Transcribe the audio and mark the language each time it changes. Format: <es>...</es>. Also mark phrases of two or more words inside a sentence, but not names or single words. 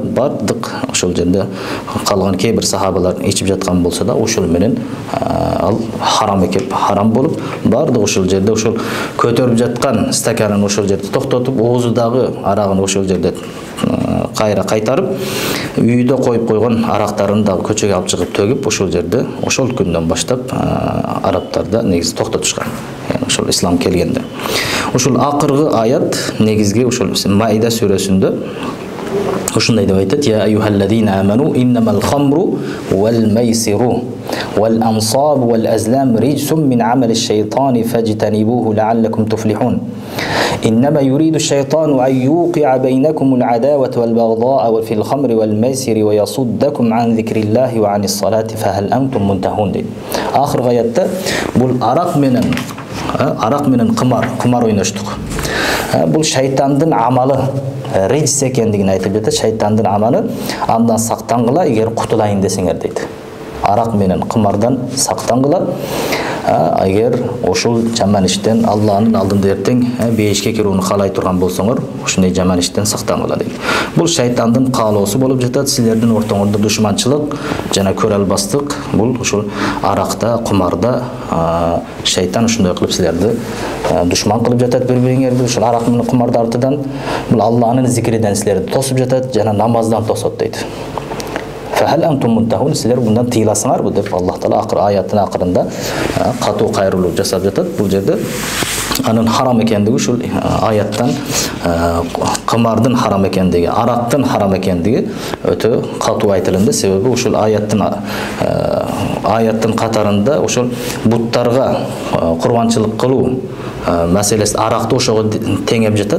<ky>бардык ошол жерде калган кээ бир сахабалар ичип жаткан болсо да, ошол менен ал харам экеп, харам болуп, бардык ошол жерде ошол көтөрүп жаткан стаканын ошол жерде токтотуп, оозудагы арагын ошол жерде кайра кайтарып, үйдө коюп койгон арактарын дагы көчөгө алып чыгып төгүп, ошол жерде ошол күндөн баштап арабтарда негизи токтотушкан. Ошол ислам келгенде. Ошол акыркы аят негизги ошол Маида сүрөсүндө ушундай деп айтат:</ky> <ar>"يا أيها الذين آمنوا إنما الخمر والميسر والأنصاب والأزلام رجس من عمل الشيطان فاجتنبوه لعلكم تفلحون. إنما يريد الشيطان أن يوقع بينكم العداوة والبغضاء في الخمر والميسر ويصدكم عن ذكر الله وعن الصلاة فهل أنتم منتهون." آخر غاية بول أراق منن قمار ойноштук.</ar> <ky>Бул шайтандын амалы, рejis экендигин айтып жатат. Шайтандын амалы андан сактангыла, эгер кутулайын десеңер дейт. Арак менен кымардан сактангыла. Эгер ошол жаман иштен Алланын алдында эртең бейишке кирүүнү каалай турган болсоңор, ушундай жаман иштен сактангыла дейт. Бул шайтандын каалоосу болуп жатат. Силердин ортоңордо душманчылык жана көрө албастык бул ушул аракта, кумарда шайтан ушундай кылып силерди душман кылып жатат бири-бириңерди. Ушул арак менен кумарда артынан бул Алланын зикриден силерди тосуп жатат жана намаздан тосот дейт.</ky> <ar>فهل أنتم منتهون,</ar> <ky>силер bundan тыйыласыңарбы деп Аллах Таала аяттын акырында катуу кайрылуу жасап жатат. Бул жерде анын харам экендиги ушул аяттан кымардын харам экендиги, арактын харам экендиги өтө катуу айтылынды. Себеби ушул аяттын катарында ушул буттарга курбанчылык кылуу мәселесі аракты ошого теңеп жатат.</ky>